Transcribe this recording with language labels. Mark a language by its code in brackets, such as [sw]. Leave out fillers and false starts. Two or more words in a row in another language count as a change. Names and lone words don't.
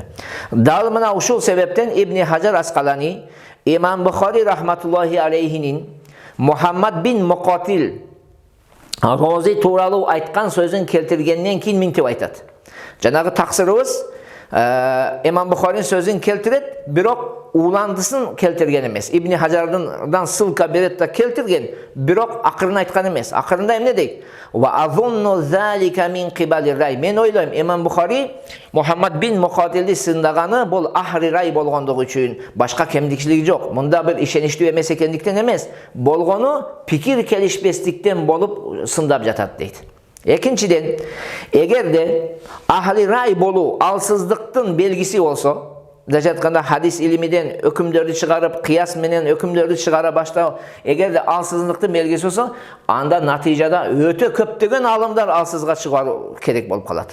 [ky] Дал мына ушул себептен Ибн Хажар Аскалани имам Бухари [ar] رحمة الله عليه [ky] Мухаммад бин Муқатил Рози тууралуу айткан сөзүн келтиргенден кийин минтип айтат. Жанагы таксырыбыз имам Бухаринин сөзүн келтирет, бирок уландысын келтирген эмес. Ибн Хажардан ссылка берет да келтирген, бирок акырын айткан эмес. Акырында эмне дейт? [ar] وأظن ذلك من قبل الرأي. [ky] Мен ойлойм, имам Бухари Мухаммад бин Муқатилди сындаганы бул [ar] أهل الرأي [ky] болгондугу үчүн, башка кемдикчилиги жок. Мында бир ишеничтүү эмес экендиктен эмес, болгону пикир келишпестиктен болуп сындап жатат дейт. Экинчиден, эгерде [ar] أهل الرأي [ky] болуу алсыздыктын белгиси болсо, жатканда хадис илимиден өкүмдөрдү чыгарып, кыяс менен өкүмдөрдү чыгара баштоо, эгерде алсыздыктын белгиси болсо, анда натыйжада өтө көптөгөн алымдар алсызга чыгаруу керек болуп калат.